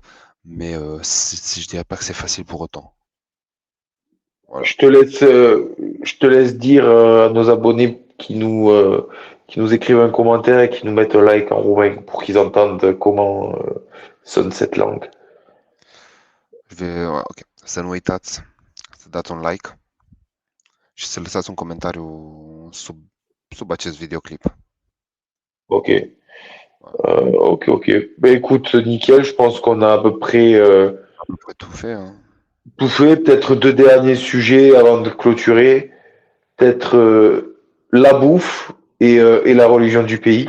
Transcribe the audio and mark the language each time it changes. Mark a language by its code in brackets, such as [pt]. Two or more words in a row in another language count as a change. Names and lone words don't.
[fr] Mais je dirais pas que c'est facile pour autant. Voilà. Je te laisse dire à nos abonnés qui nous écrivent un commentaire et qui nous mettent un like en roumain pour qu'ils entendent comment sonne cette langue. Ok. [ro] Să nu uitați să dați un like și să lăsați un comentariu sub acest videoclip. [fr] Ok. Voilà. Ok, ok. Ben écoute, nickel. Je pense qu'on a à peu près À peu près tout fait, hein. tout fait. Peut-être deux derniers sujets avant de clôturer. Peut-être la bouffe et la religion du pays.